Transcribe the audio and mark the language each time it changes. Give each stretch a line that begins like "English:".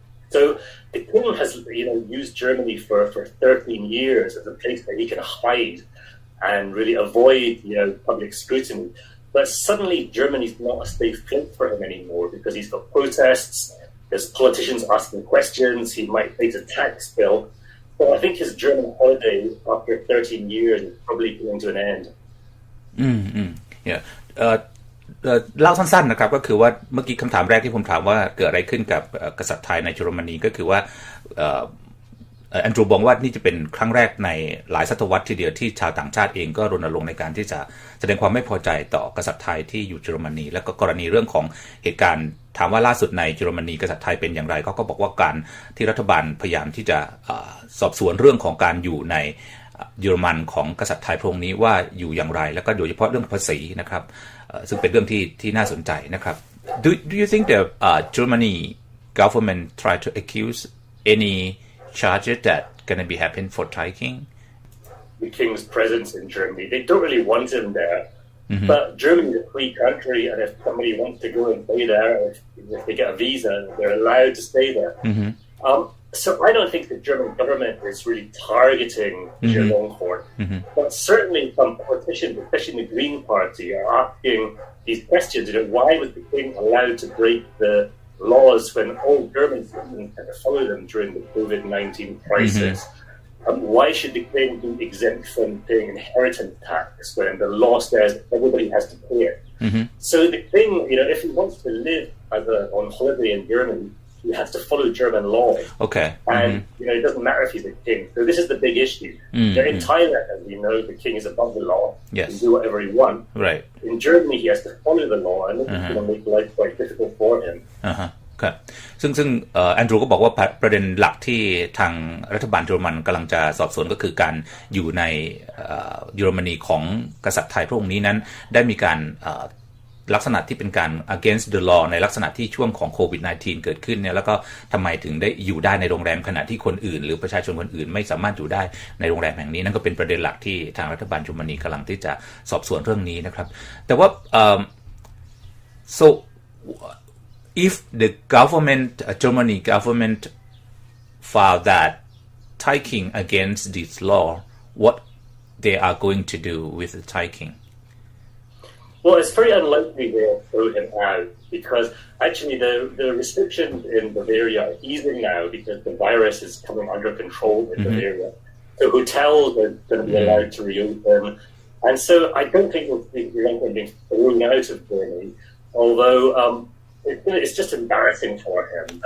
English: So the king has, used Germany for 13 years as a place where he can hide and really avoid, public scrutiny. But suddenly Germany's not a safe place for him anymore because he's got protests, there's politicians asking questions, he might face a tax bill. So I think his German holiday after 13 years is probably coming to an end. Yeah.
Thai: เล่าสั้นๆนะครับก็คือว่าเมื่อกี้คำถามแรกที่ผมถามว่าเกิดอะไรขึ้นกับกษัตริย์ไทยในเยอรมนีก็คือว่าแอนดรูบอกว่านี่จะเป็นครั้งแรกในหลายศตวรรษทีเดียวที่ชาวต่างชาติเองก็รณรงค์ในการที่จะแสดงความไม่พอใจต่อกษัตริย์ไทยที่อยู่เยอรมนีแล้วก็กรณีเรื่องของเหตุการณ์ถามว่าล่าสุดในเยอรมนีกษัตริย์ไทยเป็นอย่างไรเขาก็บอกว่าการที่รัฐบาลพยายามที่จะสอบสวนเรื่องของการอยู่ใน เยอรมันของกษัตริย์ไทยพระองค์นี้ว่าอยู่อย่างไรแล้วก็โดยเฉพาะเรื่องภาษีนะครับซึ่งเป็นเรื่องที่น่าสนใจนะครับ
English: Do you think the Germany government try to accuse any charges that gonna be happen for Thai King? The king's presence in Germany, they don't really want him there. But Germany is a free country, and if somebody wants to go and stay there, if they get a visa, they're allowed to stay there. So I don't think the German government is really targeting Vajiralongkorn. But certainly some politicians, especially in the Green Party, are asking these questions. Why was the king allowed to break the laws when all German citizens had to follow them during the COVID-19 crisis? Why should the king be exempt from paying inheritance tax when the law says everybody has to pay it? So the king, if he wants to live on holiday in Germany, he has to follow German law. Okay. And, it doesn't matter if he's a king. So this is the big issue. In Thailand, as we know, the king is above the law. Yes. He can do whatever he wants. Right. In Germany, he has to follow the law, and this is going to make life quite difficult for him.
Thai: ครับซึ่งแอนดรูก็บอกว่าประเด็นหลักที่ทางรัฐบาลเยอรมันกำลังจะสอบสวนก็คือการอยู่ในเยอรมนีของกษัตริย์ไทยพระองค์นี้นั้นได้มีการ ลักษณะที่เป็นการ
English: against the law
Thai: ในลักษณะที่ช่วงของโควิด -19 เกิดขึ้นเนี่ยแล้วก็ทำไมถึงได้อยู่ได้ในโรงแรมขณะที่คนอื่นหรือประชาชนคนอื่นไม่สามารถอยู่ได้ในโรงแรมแห่งนี้นั่นก็เป็นประเด็นหลักที่ทางรัฐบาลเยอรมนีกำลังที่จะสอบสวนเรื่องนี้นะครับแต่ว่า
English: so if the government Germany government filed that Thai king against this law what they are going to do with the Thai king? Well, it's very unlikely they'll throw him out because actually the restrictions in Bavaria are easing now because the virus is coming under control in Bavaria. So hotels are going to be allowed to reopen. And so I don't think we'll see him being thrown out of Germany, although it's just embarrassing for him.